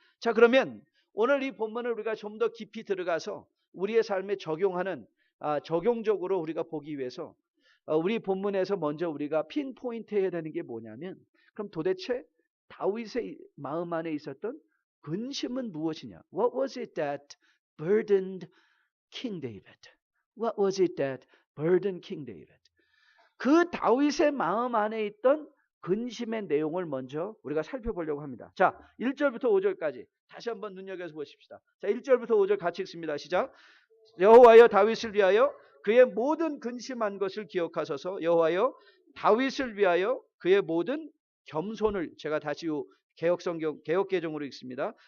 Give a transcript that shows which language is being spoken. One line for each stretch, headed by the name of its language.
Korean: 자, 그러면 오늘 이 본문을 우리가 좀 더 깊이 들어가서 우리의 삶에 적용적으로 우리가 보기 위해서 우리 본문에서 먼저 우리가 핀포인트 해야 되는 게 뭐냐면, 그럼 도대체 다윗의 마음 안에 있었던 근심은 무엇이냐?
English: What was it that burdened King David? What was it that burdened King David?
Korean: 그 다윗의 마음 안에 있던 근심의 내용을 먼저 우리가 살펴보려고 합니다. 자, 1절부터 5절까지 다시 한번 눈여겨서 보십시다. 자, 1절부터 5절 같이 읽습니다. 시작. 여호와여, 다윗을 위하여 그의 모든 근심한 것을 기억하소서. 여호와여 다윗을 위하여 그의 모든 겸손을, 제가 다시 개혁성경 개혁개정으로 읽습니다.